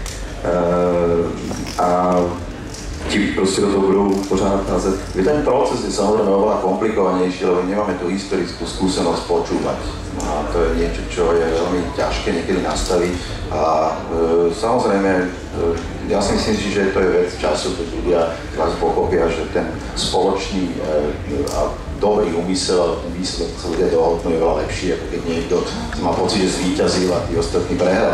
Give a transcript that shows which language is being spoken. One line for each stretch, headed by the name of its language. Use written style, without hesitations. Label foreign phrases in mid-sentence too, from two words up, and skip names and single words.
Czech: A ti prostě do toho budou pořád házet.
Slovak: Ten proces je samozrejme oveľa komplikovanejší, lebo nemáme tú historickú skúsenosť počúvať. No a to je niečo, čo je veľmi ťažké niekedy nastaviť. A samozrejme, ja si myslím, že to je vec času, keď ľudia vás pochopia, že ten spoločný a dobrý úmysel a ten výsledok sa ľudia dohodnú je veľa lepší, ako keď niekto má pocit, že zvíťazil a tí ostatní prehrali.